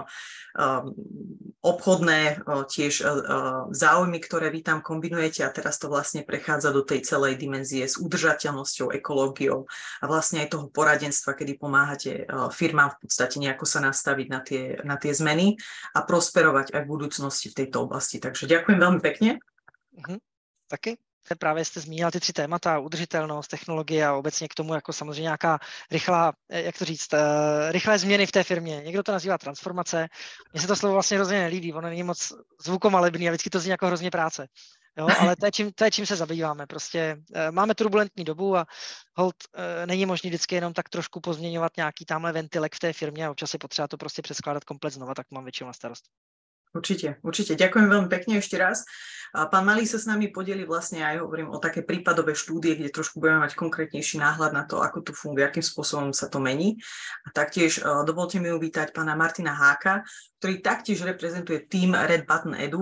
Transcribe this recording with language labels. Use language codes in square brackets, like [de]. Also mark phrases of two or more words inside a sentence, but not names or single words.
[sk] obchodné tiež záujmy, ktoré vy tam kombinujete, a teraz to vlastne prechádza do tej celej dimenzie s udržateľnosťou, ekológiou a vlastne aj toho poradenstva, kedy pomáhate firmám v podstate nejako sa nastaviť na tie zmeny a prosperovať aj v budúcnosti v tejto oblasti. Takže ďakujem veľmi pekne. [cs] Taky. Právě jste zmínila ty 3 témata, udržitelnost, technologie a obecně k tomu jako samozřejmě nějaká rychlá, jak to říct, rychlé změny v té firmě. Někdo to nazývá transformace. Mně se to slovo vlastně hrozně nelíbí, ono není moc zvukomalebný a vždycky to zní jako hrozně práce. Jo, ale to je čím se zabýváme. Prostě máme turbulentní dobu a hold není možné vždycky jenom tak trošku pozměňovat nějaký tamhle ventilek v té firmě a občas je potřeba to prostě přeskládat komplet znova, tak mám většinou na starost. [sk] Určite. Ďakujem veľmi pekne ešte raz. Pán Malý sa s nami podeli vlastne aj, hovorím, o také prípadové štúdie, kde trošku budeme mať konkrétnejší náhľad na to, ako to funguje, akým spôsobom sa to mení. A taktiež dovolte mi uvítať pána Martina Háka, ktorý taktiež reprezentuje tým Red Button Edu.